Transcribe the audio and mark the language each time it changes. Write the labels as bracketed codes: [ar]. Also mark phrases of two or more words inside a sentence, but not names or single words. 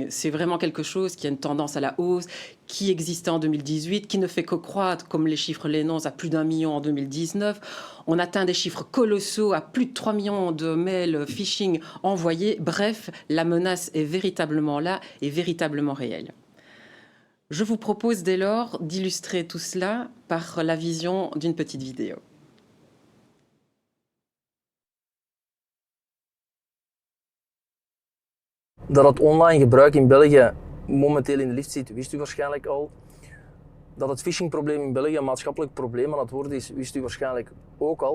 [fr] C'est vraiment quelque chose qui a une tendance à la hausse, qui existait en 2018, qui ne fait que croître, comme les chiffres l'énoncent, à plus d'1 million en 2019. On atteint des chiffres colossaux, à plus de 3 millions de mails phishing envoyés. Bref, la menace est véritablement là et véritablement réelle. Je vous propose dès lors d'illustrer tout cela par la vision d'une petite vidéo. [nl] Dat het online gebruik in België momenteel in de lift zit, wist u waarschijnlijk al. Dat het phishingprobleem in België een maatschappelijk probleem aan het worden is, wist u waarschijnlijk ook al.